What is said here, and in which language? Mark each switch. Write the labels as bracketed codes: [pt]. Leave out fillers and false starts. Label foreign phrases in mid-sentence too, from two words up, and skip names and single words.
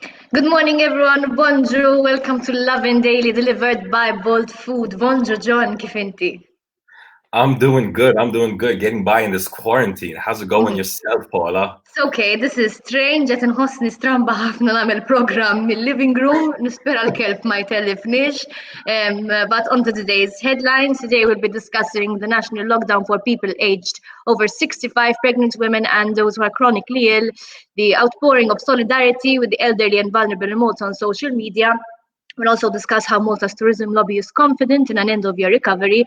[en] Good morning, everyone. Bonjour. Welcome to Lovin Daily, delivered by Bold Food. Bonjour, John. [mt] Kif inti? [en] I'm doing good. Getting by in this quarantine. How's it going yourself, Paula? It's okay. This is strange. [mt] Qed inħossni stramba ħafna nagħmel programm mill- [en] living room. [mt] Nispera l-kelb ma jtellifniex. [en] But on to today's headlines. Today we'll be discussing the national lockdown for people aged over 65, pregnant women and those who are chronically ill, the outpouring of solidarity with the elderly and vulnerable in Malta on social media. We'll also discuss how Malta's tourism lobby is confident in an end-of-year recovery.